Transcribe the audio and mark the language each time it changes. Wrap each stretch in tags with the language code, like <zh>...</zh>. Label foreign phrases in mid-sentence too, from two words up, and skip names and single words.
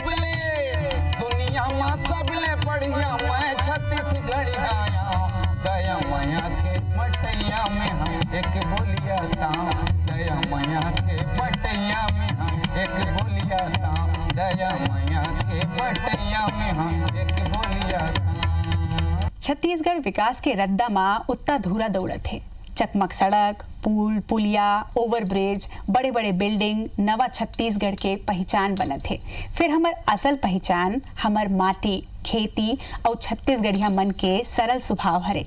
<hne>सबले बढ़िया मैं छत्तीसगढ़ आया दया मैया के बटैया में हाँ एक बोलिया ताऊ दया मैया के बटैया में हाँ एक बोलिया ताऊ दया मैया के बटैया में हाँ एक बोलिया ताऊ। छत्तीसगढ़ विकास के रद्दा माँ उत्ता धूरा दौड़त है। चकमक सड़क, पुल, पुलिया, ओवरब्रिज, बड़े बड़े बिल्डिंग नवा छत्तीसगढ़ के पहचान बनत है। फिर हमर असल पहचान हमर माटी, खेती और छत्तीसगढ़िया मन के सरल स्वभाव हरे।</hne>